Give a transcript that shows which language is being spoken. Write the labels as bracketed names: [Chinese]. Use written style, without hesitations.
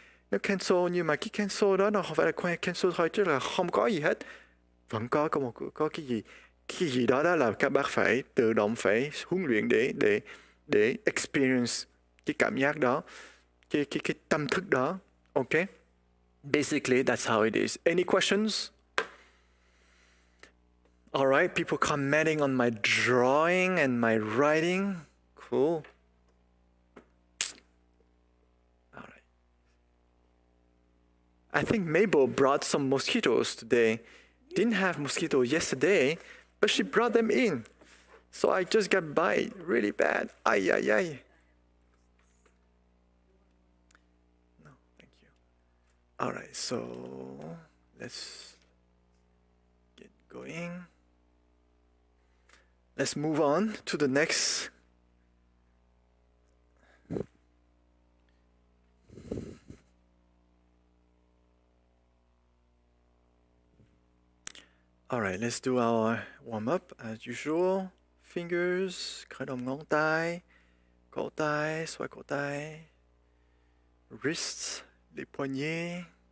[Vietnamese] Nó cancel, nhưng mà cái cancel đó nó không phải là cancel thôi, chứ là không có gì hết. Vẫn có cái gì đó là các bác phải tự động phải huấn luyện để experience cái cảm giác đó, cái tâm thức đó. [English] Okay? Basically, that's how it is. Any questions? All right, people commenting on my drawing and my writing. Cool. I think Mabel brought some mosquitoes today. Didn't have mosquitoes yesterday, but she brought them in. So I just got bite really bad. Ay. No, thank you. All right, so let's get going. Let's move on to the next. All right, let's do our warm-up as usual. [Vietnamese] Fingers, khởi động ngón tay, cổ tay, xoay cổ tay. [French] Wrists, les poignets.